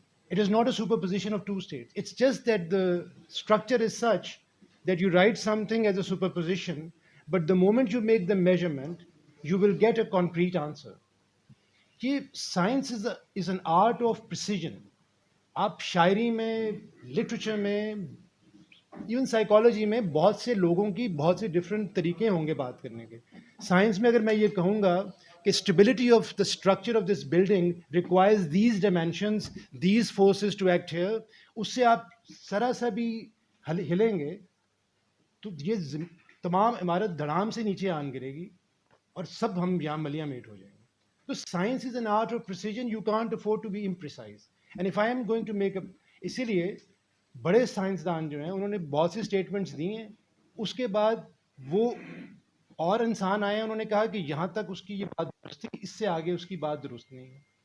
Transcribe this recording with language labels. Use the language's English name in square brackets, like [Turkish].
[English] It is not a superposition of two states. It's just that the structure is such that you write something as a superposition, but the moment you make the measurement, you will get a concrete answer. یہ science is an art of precision. [Urdu] آپ شاعری میں, literature میں, even psychology میں بہت سے لوگوں کی بہت سے ڈفرینٹ طریقے ہوں گے بات کرنے کے. سائنس میں اگر میں یہ کہوں گا کہ [English] stability of the structure of this building requires these dimensions, these forces to act here, [Urdu] اس سے آپ ذرا سا بھی ہلیں گے تو یہ تمام عمارت دھڑام سے نیچے آن گرے گی اور سب ہم یہاں ملیاں میٹ ہو جائیں گے. [English] So science is an art of precision. You can't afford to be imprecise. And if I am going to make [Urdu] اسی لیے بڑے سائنسدان جو ہیں انہوں نے بہت سی اسٹیٹمنٹس دی ہیں, اس کے بعد وہ اور انسان آئے ہیں, انہوں نے کہا کہ یہاں تک اس کی یہ بات درست ہے, اس سے آگے اس کی بات درست نہیں ہے.